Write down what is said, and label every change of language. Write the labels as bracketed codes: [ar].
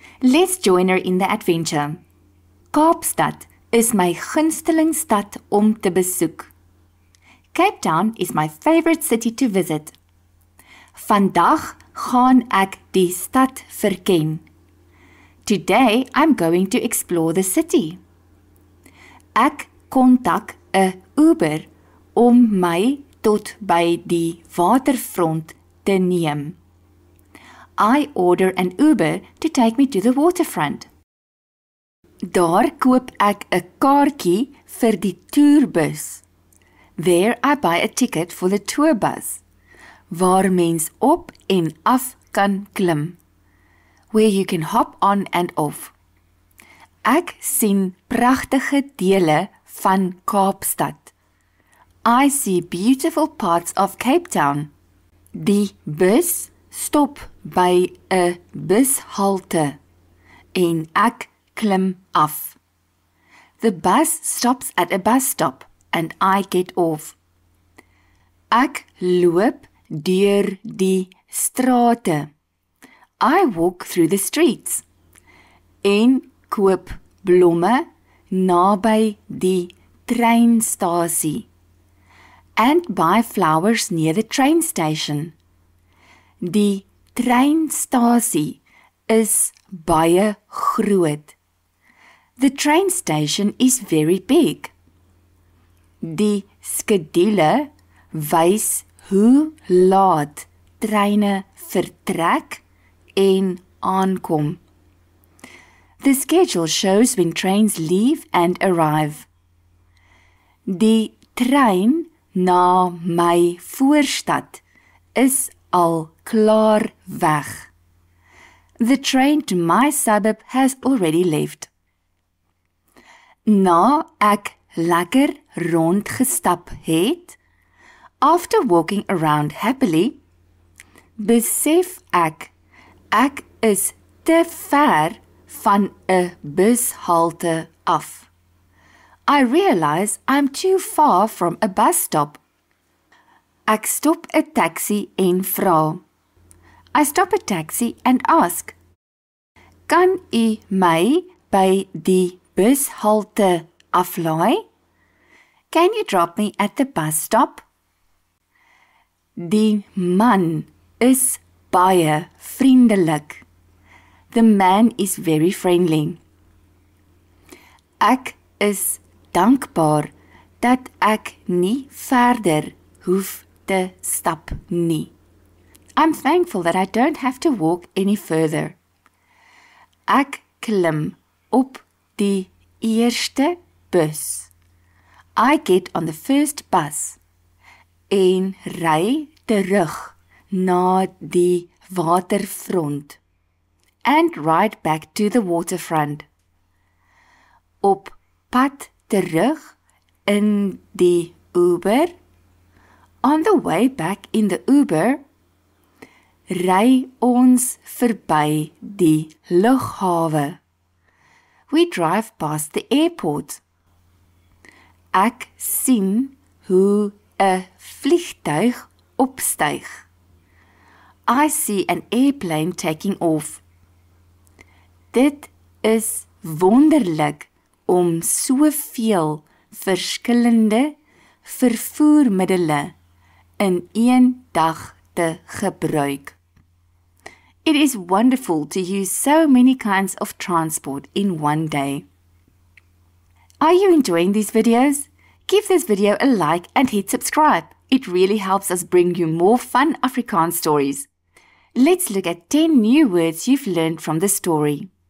[en] Let's join her in the adventure. [af] Kaapstad is my gunsteling stad om te besoek. [en] Cape Town is my favorite city to visit. [af] Vandag gaan ek die stad verken. [en] Today I'm going to explore the city. [af] Ek kontak 'n Uber om my tot by die waterfront te neem. [en] I order an Uber to take me to the waterfront. [af] Daar koop ek 'n kaartjie vir die tourbus. [en] There I buy a ticket for the tour bus, [af] waar mens op en af kan klim, [en] where you can hop on and off. [af] Ek sien pragtige dele van Kaapstad. [en] I see beautiful parts of Cape Town. [af] Die bus stop by 'n bushalte en ek klim af. [en] The bus stops at a bus stop and I get off. [af] Ek loop deur die strate. [en] I walk through the streets [af] en koop blomme naby die treinstasie [en] and buy flowers near the train station. [af] Die treinstasie is baie groot. [en] The train station is very big. [af] Die skedule wys hoe laat treine vertrek en aankom. [en] The schedule shows when trains leave and arrive. [af] Die trein na my voorstad is al klaar weg. [en] The train to my suburb has already left. [af] Na ek lekker rondgestap het, [en] after walking around happily, [af] besef ek is te ver van 'n bushalte af. [en] I realize I'm too far from a bus stop. [af] Ek stop 'n taxi en vra. [en] I stop a taxi and ask, [af] kan u my by die bushalte aflaai? [en] Can you drop me at the bus stop? [af] Die man is baie vriendelik. [en] The man is very friendly. [af] Ek is dankbaar dat ek nie verder hoef te stap nie. [en] I'm thankful that I don't have to walk any further. [af] Ek klim op die eerste bus. [en] I get on the first bus [af] en ry terug na die waterfront [en] and ride back to the waterfront. [af] Op pad terug in die Uber. [en] On the way back in the Uber, ry ons verby die lughawe. We drive past the airport. [af] Ek sien hoe 'n vliegtuig opstyg. [en] I see an airplane taking off. [af] Dit is wonderlik om soveel verskillende vervoermiddele in een dag te gebruik. [en] It is wonderful to use so many kinds of transport in one day. Are you enjoying these videos? Give this video a like and hit subscribe. It really helps us bring you more fun Afrikaans stories. Let's look at 10 new words you've learned from the story.